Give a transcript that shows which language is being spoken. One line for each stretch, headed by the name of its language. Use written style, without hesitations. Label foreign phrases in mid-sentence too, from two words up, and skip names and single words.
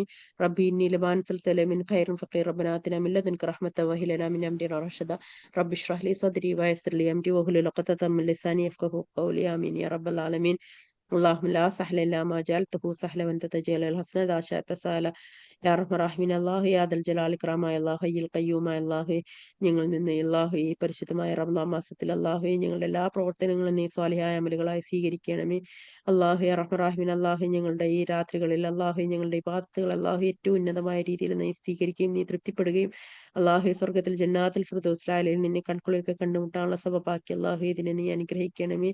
Arabic: ربي إني لما أنزلت لي من خير فقير. ربنا آتنا من لدنك رحمة وهب لنا من أمرنا رشدا. رب اشرح لي صدري ويسر لي أمري واحلل عقدة من لساني يفقهوا قولي آمين يا رب العالمين. اللهم لا سهل إلا ما جعلته سهلا وأنت تجعل الحسن إذا شئت سهلا يا رحمن راحمين
Malayalam: അല്ലാഹു
Arabic: يا ذا الجلال الإكرام
Malayalam: അല്ലാഹു
Arabic: الحي القيوم
Malayalam: അല്ലാഹു ഞങ്ങളിൽ നിന്ന് അല്ലാഹു ഈ പരിശുദ്ധമായ റമദാൻ മാസത്തിൽ അല്ലാഹു ഞങ്ങളുടെ എല്ലാ പ്രവർത്തനങ്ങളും നീ സ്വാലിഹായ അമലുകളായി സ്വീകരിക്കണമേ. അല്ലാഹു
Arabic: يا رحمن راحمين
Malayalam: അല്ലാഹു ഞങ്ങളുടെ ഈ രാത്രികളിൽ അല്ലാഹു ഞങ്ങളുടെ ഇബാദത്തുകൾ അല്ലാഹു ഏറ്റവും ഉന്നതമായ രീതിയിൽ നീ സ്വീകരിക്കുകയും നീ തൃപ്തിപ്പെടുകയും അല്ലാഹു സ്വർഗ്ഗത്തിൽ
Arabic: جنات الفردوس
Malayalam: നിന്നെ കൺകുളിർക്കെ കണ്ടുമുട്ടാനുള്ള സബബാക്കി അല്ലാഹു ഇതിനെ നീ അനുഗ്രഹിക്കണമേ.